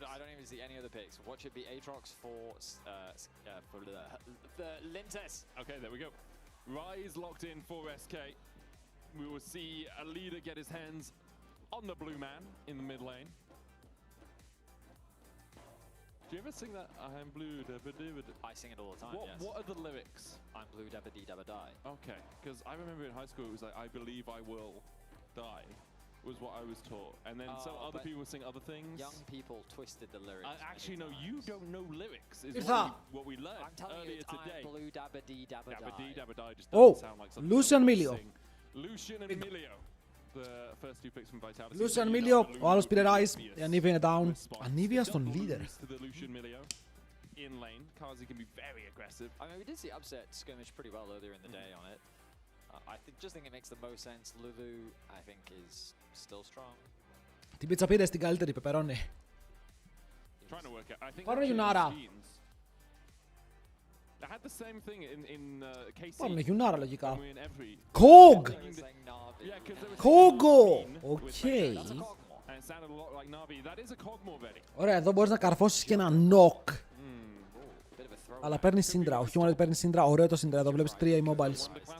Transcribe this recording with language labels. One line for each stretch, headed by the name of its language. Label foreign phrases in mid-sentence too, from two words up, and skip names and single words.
English: I don't even see any other picks. Watch it be Aatrox for the Lintes. Okay, there we go. Rise locked in for SK. We will see a leader get his hands on the blue man in the mid lane. Do you ever sing that? I'm blue, dabba dabba da? I sing it all the time, yes. What are the lyrics? I'm blue, dabba dee, dabba die. Okay, because I remember in high school it was like, I believe I will die, was what I was taught. And then some other people sing other things. Young people twisted the lyrics. Actually, no, you don't know lyrics, is what we learned I'm telling earlier you, today. I'm blue, dabba dee, dabba die. Dabba dee, dabba die just doesn't sound like something Lucian Melio. Lucian and Melio. The first 2 picks from Vitality.
Greek: Lucian Melio, ο άλλος πήρε Rise, η Anivia είναι down. Anivia στον leader.
English: In lane, Kazi can be very aggressive. I mean, we did see upset skirmish pretty well earlier in the day on it. I just think it makes the most sense. Lulu, I think, is still strong.
Greek: Την πίτσα πήρε στην καλύτερη πεπερώνει. Πάρε Γιουνάρα.
English: I had the same thing in KC.
Greek: Πάμε Γιουνάρα λογικά. Kog! Κόγκο! Οκ. Ωραία, εδώ μπορείς να καρφώσεις και ένα knock. Αλλά παίρνει σύντρα, ο Humanoid παίρνει σύντρα, ωραίο το σύντρα, εδώ βλέπεις 3 immobiles.